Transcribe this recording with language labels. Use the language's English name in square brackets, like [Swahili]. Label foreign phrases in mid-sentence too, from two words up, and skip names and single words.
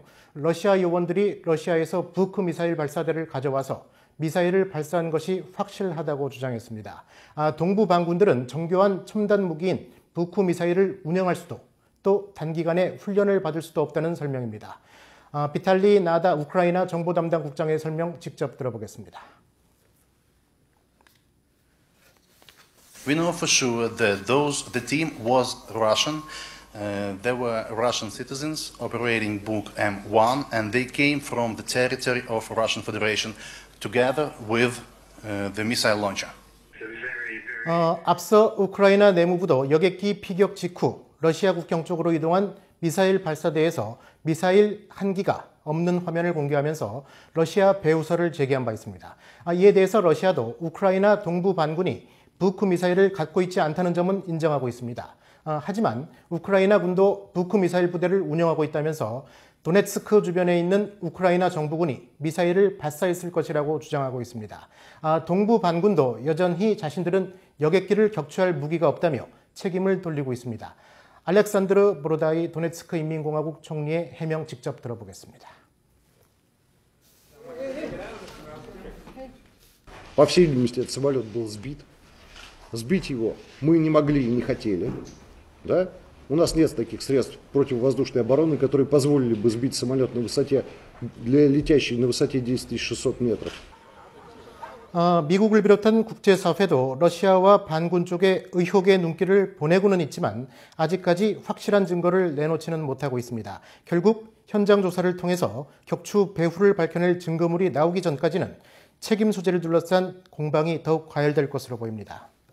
[Korean] 러시아 요원들이 러시아에서 부크 미사일 발사대를 가져와서 미사일을 발사한 것이 확실하다고 주장했습니다. 동부 반군들은 정교한 첨단 무기인 부크 미사일을 운영할 수도 또 단기간에 훈련을 받을 수도 없다는 설명입니다. 비탈리 나다 우크라이나 정보 담당 국장의 설명 직접 들어보겠습니다. [English] We know for sure that the team was Russian. There were Russian citizens operating Buk M1, and they came from the territory of Russian Federation together with the missile launcher. [Korean] 앞서 우크라이나 내무부도 여객기 피격 직후 러시아 국경 쪽으로 이동한 미사일 발사대에서 미사일 한 기가 없는 화면을 공개하면서 러시아 배후설을 제기한 바 있습니다. 이에 대해서 러시아도 우크라이나 동부 반군이 부크 미사일을 갖고 있지 않다는 점은 인정하고 있습니다. 하지만 우크라이나 군도 부크 미사일 부대를 운영하고 있다면서 도네츠크 주변에 있는 우크라이나 정부군이 미사일을 발사했을 것이라고 주장하고 있습니다. 동부 반군도 여전히 자신들은 여객기를 격추할 무기가 없다며 책임을 돌리고 있습니다. 알렉산드르 보로다이 도네츠크 인민공화국 총리의 해명 직접 들어보겠습니다. [Russian] По всей видимости, этот самолет был сбит. Сбить его мы не могли и не хотели. Да? У нас нет таких средств противовоздушной обороны, которые позволили бы сбить самолет на высоте, летящий на высоте 10 600 метров. [Korean] 미국을 비롯한 국제사회도 러시아와 반군 쪽에 의혹의 눈길을 보내고는 있지만 아직까지 확실한 증거를 내놓지는 못하고 있습니다. 결국 현장 조사를 통해서 격추 배후를 밝혀낼 증거물이 나오기 전까지는 책임 소재를 둘러싼 공방이 더욱 과열될 것으로 보입니다.